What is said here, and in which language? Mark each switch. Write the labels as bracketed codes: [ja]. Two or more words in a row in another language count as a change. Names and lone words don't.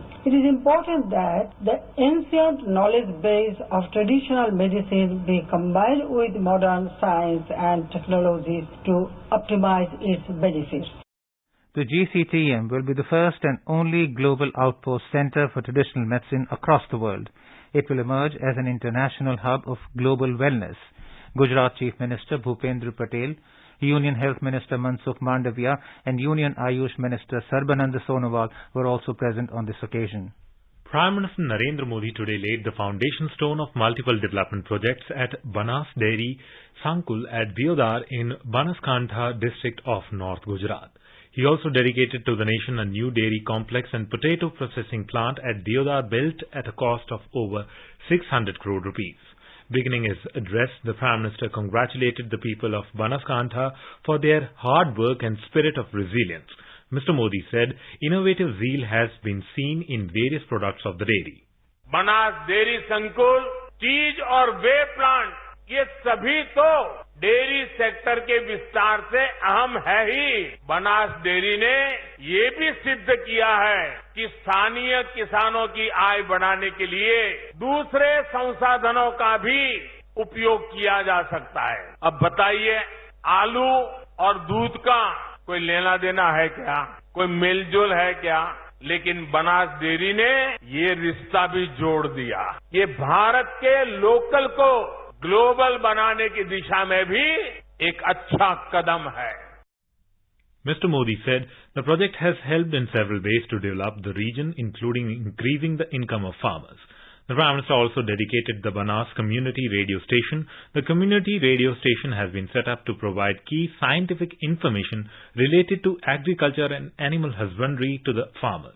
[en] It is important that the ancient knowledge base of traditional medicine be combined with modern science and technologies to optimize its benefits. The GCTM will be the first and only global outpost center for traditional medicine across the world. It will emerge as an international hub of global wellness. Gujarat Chief Minister Bhupendra Patel, Union Health Minister Mansukh Mandavia and Union Ayush Minister Sarbananda Sonowal were also present on this occasion. Prime Minister Narendra Modi today laid the foundation stone of multiple development projects at Banas Dairy Sankul at Deodar in Banaskantha district of North Gujarat. He also dedicated to the nation a new dairy complex and potato processing plant at Deodar built at a cost of over 600 crore rupees. Beginning his address, the Prime Minister congratulated the people of Banaskantha for their hard work and spirit of resilience. Mr. Modi said innovative zeal has been seen in various products of the dairy. [hi] Banas Dairy Sankul, cheese और वे प्लांट ये सभी तो डेयरी सेक्टर के विस्तार से अहम है ही। बनास डेयरी ने ये भी सिद्ध किया है कि स्थानीय किसानों की आय बढ़ाने के लिए दूसरे संसाधनों का भी उपयोग किया जा सकता है। अब बताइए, आलू और दूध का कोई लेना देना है क्या? कोई मेलजोल है क्या? लेकिन बनास डेयरी ने ये रिश्ता भी जोड़ दिया। ये भारत के लोकल को ग्लोबल बनाने की दिशा में भी एक अच्छा कदम है. [en] Mr. Modi said the project has helped in several ways to develop the region, including increasing the income of farmers. The Prime Minister also dedicated the Banas Community Radio Station. The community radio station has been set up to provide key scientific information related to agriculture and animal husbandry to the farmers.